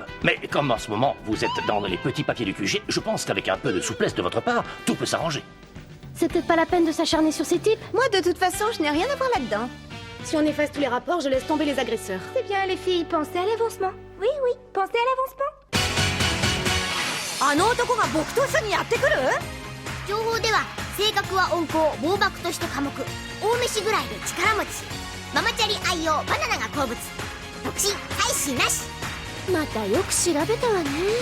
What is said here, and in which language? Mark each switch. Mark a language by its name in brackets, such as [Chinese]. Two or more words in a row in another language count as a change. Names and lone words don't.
[French] Mais comme en ce moment, vous êtes dans les petits papiers du QG, je pense qu'avec un peu de souplesse de votre part, tout peut s'arranger. C'est peut-être pas la peine de s'acharner sur ces types. Moi, de toute façon, je n'ai rien à voir là-dedans. Si on efface tous les rapports, je laisse tomber les agresseurs. C'est bien, les filles, pensez à l'avancement. Oui, pensez à l'avancement. [Japanese] あの男が僕と一緒にやってくる？情報では性格は温厚、暴漠として寡黙、大飯ぐらいで力持ち、ママチャリ愛用、バナナが好物、独身、妻子なし。またよく調べたわね。